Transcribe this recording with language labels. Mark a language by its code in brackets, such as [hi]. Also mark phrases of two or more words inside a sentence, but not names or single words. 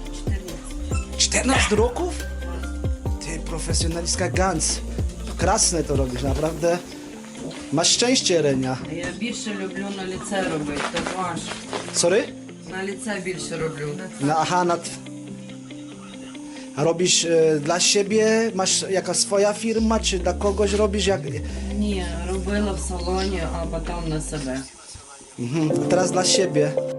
[pl] 14 roków? Ty, profesjonalistka Gans. Krasne to robisz, naprawdę. Masz szczęście, Renia. [uk] Я більше люблю на лице робити, татуаж. [en] Sorry? [uk] На лице більше роблю. [pl] Aha, a robisz dla siebie? Masz jaka swoja firma, czy dla kogoś robisz? [uk] Ні, робила в салоні, а потім на себе. [pl] A teraz dla siebie.